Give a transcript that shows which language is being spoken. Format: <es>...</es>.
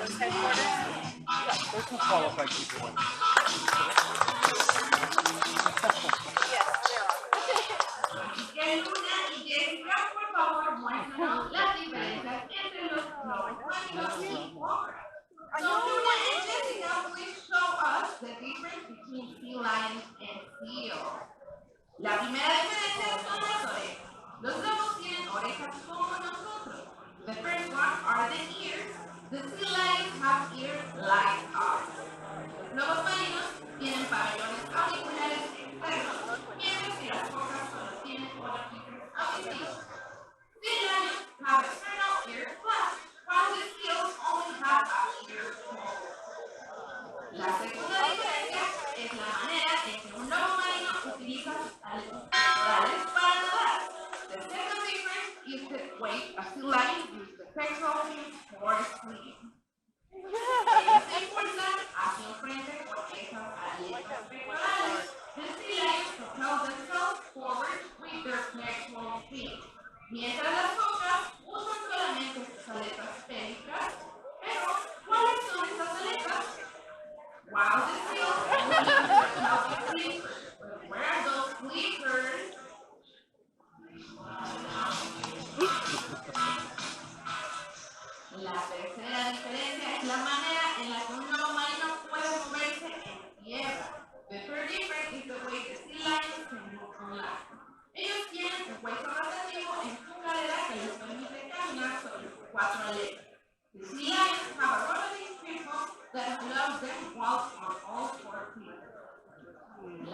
<en>There's some qualified people in</en> <es>que Luna y Jessica, por favor, muéstranos las diferencias entre los lobos marinos y cobras.</es> <en>So Luna and Jessica, please show us the difference between sea lions and seals.</en> <es>La primera diferencia son las orejas. Los lobos tienen orejas como nosotros.</es> <en>The first one are the ears. The sea lions have ears like ours.</en> <es>Los lobos marinos tienen pabellones auriculares externos, mientras que las focas solo tienen orificios auditivos.</es> <en>Sea lions have external ear flaps, while the seals only have a ear hole.</en> <es>La segunda diferencia es la manera en que un lobo marino utiliza sus aletas pectorales para nadar.</es> <en>The second difference is the way a sea lion uses the pectoral fins for swimming.</en> <es>Ellos se impulsan hacia el frente con esas aletas pectorales.</es> <en>The sea lions propel themselves forward with their pectoral fins,</en> <es>mientras las focas usan solamente sus aletas pélvicas. Pero, ¿cuáles son esas aletas?</es> <en>While the seals will use their pelvic flippers. But where are those flippers?</en> <es>La tercera diferencia es la manera en la que un lobo marino puede moverse en tierra.</es> <en>The third difference is the way the sea lions can move on land.</en> <es>Ellos tienen un hueso rotativo en su cadera que les permite caminar sobre sus cuatro aletas.</es> <en>The sea lions have a rotating spinbone that allows them to walk on all four feet.</en>